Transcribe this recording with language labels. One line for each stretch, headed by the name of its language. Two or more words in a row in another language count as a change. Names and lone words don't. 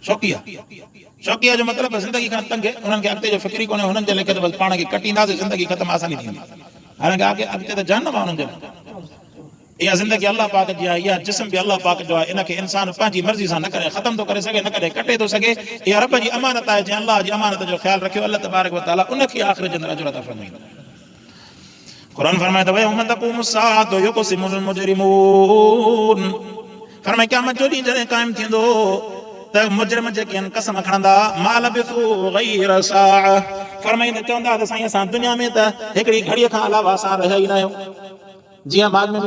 Sindhi: शौक़िया जो मतिलबु ज़िंदगी खां तंग उन्हनि खे अॻिते जो फ़िक्री कोन्हे हुननि जे लेखे त बसि पाण खे कटींदासीं ज़िंदगी ख़तमु आसानी थींदी हालांकि अॻिते त जान आहे हुननि जे इहा ज़िंदगी अल्लाह पाक जी आहे इहा जिस्म बि अल्लाह पाक जो आहे इनखे इंसान पंहिंजी मर्ज़ी सां न करे ख़तमु थो करे सघे न करे कटे थो सघे इहा रब जी अमानत आहे जंहिं अल्लाह जी अमानत जो ख़्यालु रखियो
Arabic: الله تبارك وتعالى
Sindhi: उनखे आख़िर जे अंदरि अजर अता फरमाईंदो कुरान फरमाए त
Arabic: ويوم تقوم الساعة يقسم المجرمون
Sindhi: फरमाए क़यामत जो ॾींहुं जॾहिं क़ाइमु थींदो त मुजरिम जेके आहिनि कसम खणंदा
Arabic: ما لبثوا غير ساعة
Sindhi: फरमाईंदा चवंदा त साईं असां दुनिया में त हिकिड़ी घड़ीअ खां अलावा असां रहिया ई न आहियूं जीअं बाद में